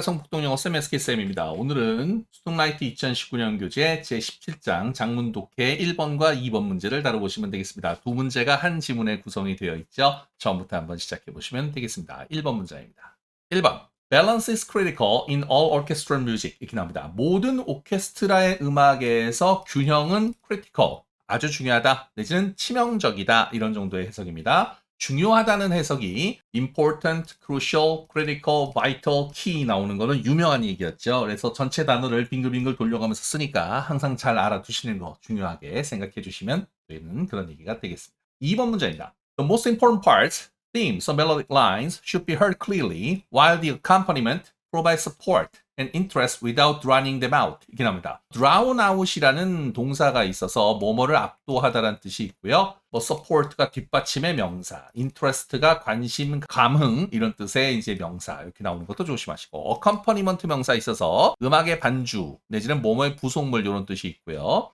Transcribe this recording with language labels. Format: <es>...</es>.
<ko>성북동영어 쌤 SK쌤입니다. 오늘은 스톡라이트 2019년 교재 제17장 장문 독해 1번과 2번 문제를 다뤄보시면 되겠습니다. 두 문제가 한 지문에 구성이 되어 있죠. 처음부터 한번 시작해 보시면 되겠습니다. 1번 문제입니다.</ko> <en>1번 Balance is critical in all orchestral music.</en> <ko>이렇게 나옵니다. 모든 오케스트라의 음악에서 균형은 critical, 아주 중요하다 내지는 치명적이다 이런 정도의 해석입니다. 중요하다는 해석이 important, crucial, critical, vital, key 나오는 거는 유명한 얘기였죠. 그래서 전체 단어를 빙글빙글 돌려가면서 쓰니까 항상 잘 알아두시는 거 중요하게 생각해 주시면 되는 그런 얘기가 되겠습니다. 2번 문제입니다.</ko> <en>The most important parts, themes, or melodic lines should be heard clearly while the accompaniment provides support and interest without drowning them out.</en> <ko>이렇게 나옵니다. drown out이라는 동사가 있어서 뭐뭐를 압도하다라는 뜻이 있고요. 뭐 support가 뒷받침의 명사, interest가 관심, 감흥 이런 뜻의 이제 명사 이렇게 나오는 것도 조심하시고 accompaniment 명사 있어서 음악의 반주 내지는 뭐뭐의 부속물 이런 뜻이 있고요.</ko>